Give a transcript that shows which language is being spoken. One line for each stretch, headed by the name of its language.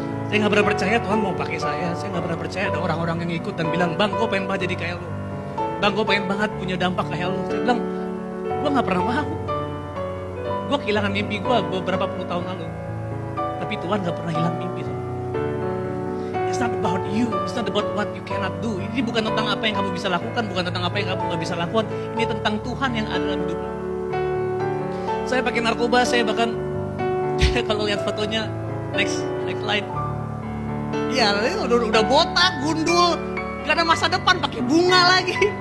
Indonesian: Saya nggak pernah percaya Tuhan mau pakai saya. Saya nggak pernah percaya ada orang-orang yang ikut dan bilang, Bang, gue pengen banget jadi kayak lo. Bang, gue pengen banget punya dampak kayak lo. Saya bilang, gue nggak pernah mau. Gue kehilangan mimpi gue beberapa puluh tahun lalu. Tapi Tuhan nggak pernah hilang mimpi.
English: It's not about you, it's not about what you cannot do.
Indonesian: Ini bukan tentang apa yang kamu bisa lakukan, bukan tentang apa yang kamu nggak bisa lakukan. Ini tentang Tuhan yang ada dalam hidupmu. Saya pakai narkoba, saya bahkan kalau lihat fotonya,
English: next slide.
Indonesian: Ya, udah botak, gundul, gak ada masa depan, pakai bunga lagi.